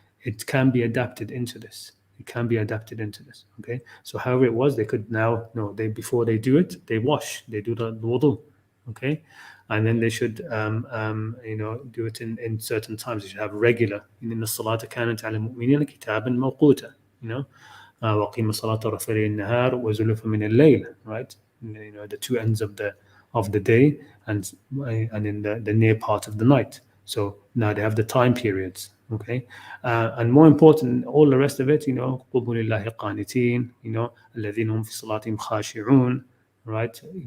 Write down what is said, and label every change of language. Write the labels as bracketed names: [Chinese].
[English] It can be adapted into this. It can be adapted into this. Okay, so however it was, they could now before they do it, they wash, they do the wudu. Okay, and then they should do it in certain times. They should have regular. [Arabic] In the salat kanat ala mu'minina kitaban mawquta. وَقِيمَ الصَّلَاةَ طَرَفَيِ النَّهَارِ وَزُلُفًا مِنَ اللَّيْلِ, right? [English] The two ends of the day and in the near part of the night. So now they have the time periods, okay? And more important, all the rest of it, [Arabic] قُومُوا لِلَّهِ قَانِتِينَ, الَّذِينَ هُمْ فِي صَلَاتِهِمْ خَاشِعُونَ, [English] right?